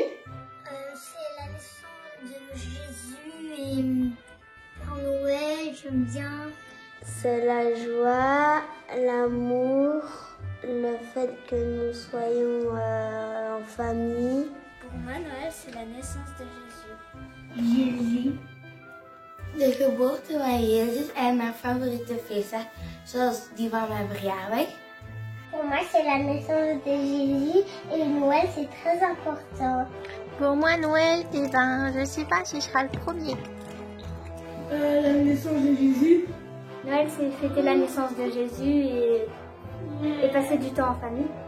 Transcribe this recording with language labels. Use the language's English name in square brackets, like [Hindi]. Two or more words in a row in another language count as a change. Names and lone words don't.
[French] C'est la naissance de Jésus et pour Noël, j'aime bien. C'est la joie, l'amour, le fait que nous soyons en famille. Pour moi, Noël, c'est la naissance de Jésus. Jésus. [Dutch] De geboorte van Jezus en mijn favoriete feestdag, zoals die van mijn verjaardag. [French] Pour moi, c'est la naissance de Jésus et Noël, c'est très important. Pour moi, Noël, je sais pas si je serai le premier. La naissance de Jésus. Noël, c'est fêter la naissance de Jésus et passer du temps en famille.